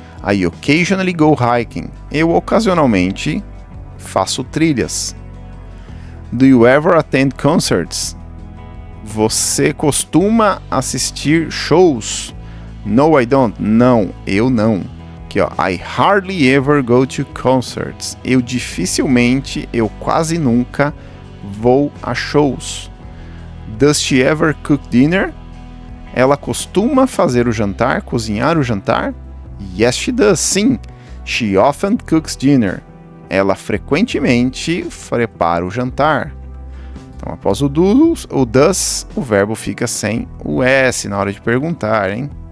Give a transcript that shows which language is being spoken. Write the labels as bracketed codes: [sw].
[en] I occasionally go hiking. [pt] Eu ocasionalmente faço trilhas. [en] Do you ever attend concerts? [pt] Você costuma assistir shows? [en] No, I don't. [pt] Não, eu não. [en] Aqui, I hardly ever go to concerts. [pt] Eu quase nunca vou a shows. [en] Does she ever cook dinner? [pt] Ela costuma fazer o jantar, cozinhar o jantar? [en] Yes, she does. [pt] Sim. [en] She often cooks dinner. [pt] Ela frequentemente prepara o jantar. Então, após o does, o verbo fica sem o S na hora de perguntar, hein?